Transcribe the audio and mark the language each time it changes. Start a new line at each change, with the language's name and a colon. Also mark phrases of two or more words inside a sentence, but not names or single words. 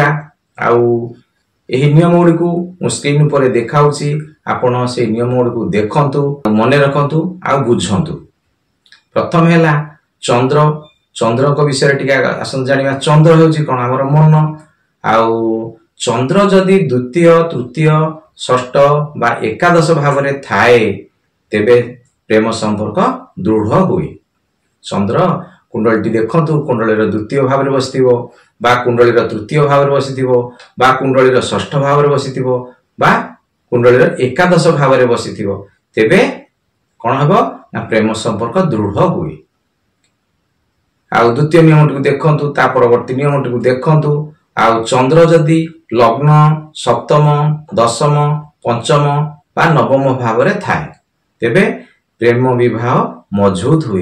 Odia: ଆଉ ଏହି ନିୟମ ଗୁଡ଼ି କୁ ସ୍କ୍ରିନ ଉପର ଦେଖାଉଛି, ଆପଣ ସେ ନିୟମ ଗୁଡ଼ି କୁ ଦେଖନ୍ତୁ, ମନେ ରଖନ୍ତୁ ଆଉ ବୁଝନ୍ତୁ। ପ୍ରଥମ ହେଲା ଚନ୍ଦ୍ର। ଚନ୍ଦ୍ର କୁ ବିଷୟ ଟିକେ ଆସନ୍ତୁ ଜାଣିବା। ଚନ୍ଦ୍ର ହେଉଛି କଣ ଆମର ମନ। ଆଉ ଚନ୍ଦ୍ର ଯଦି ଦ୍ୱିତୀୟ ତୃତୀୟ ଷଷ୍ଠ ବା ଏକାଦଶ ଭାବ ରେ ଥାଏ ତେବେ ପ୍ରେମ ସମ୍ପର୍କ ଦୃଢ଼ ହୁଏ। ଚନ୍ଦ୍ର କୁଣ୍ଡଳୀ ଦେଖନ୍ତୁ, କୁଣ୍ଡଳୀ ର ଦ୍ୱିତୀୟ ଭାବ ରେ ବସିଥିବ ବା କୁଣ୍ଡଳୀ ର ତୃତୀୟ ଭାବ ରେ ବସିଥିବ ବା କୁଣ୍ଡଳୀ ର ଷଷ୍ଠ ଭାବ ରେ ବସିଥିବ ବା କୁଣ୍ଡଳୀ ର ଏକାଦଶ ଭାବ ରେ ବସିଥିବ, ତେବେ କଣ ହେବ ନା ପ୍ରେମ ସମ୍ପର୍କ ଦୃଢ଼ ହୁଏ। ଆଉ ଦ୍ୱିତୀୟ ନିୟମ କୁ ଦେଖନ୍ତୁ, ତା ପରବର୍ତ୍ତୀ ନିୟମ କୁ ଦେଖନ୍ତୁ। ଆଉ ଚନ୍ଦ୍ର ଯଦି ଲଗ୍ନ ସପ୍ତମ ଦଶମ ପଞ୍ଚମ ବା ନବମ ଭାବ ରେ ଥାଏ ତେବେ ପ୍ରେମ ବିବାହ ମଜବୁତ ହୁଏ।